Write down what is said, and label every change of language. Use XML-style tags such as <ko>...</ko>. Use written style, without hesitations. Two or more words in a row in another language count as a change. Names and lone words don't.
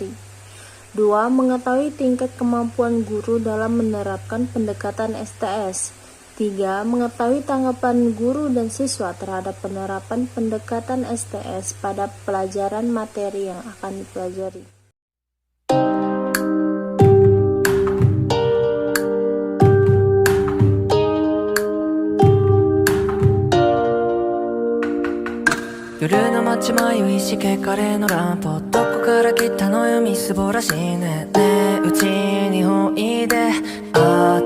<id>2. Mengetahui tingkat kemampuan guru dalam menerapkan pendekatan STS. 3. Mengetahui tanggapan guru dan siswa terhadap penerapan pendekatan STS pada pelajaran materi yang akan dipelajari.</id> <ja>夜の街迷いしけカレーのランプどこから来たのよみすぼらしいねねえうちにおいで</ja>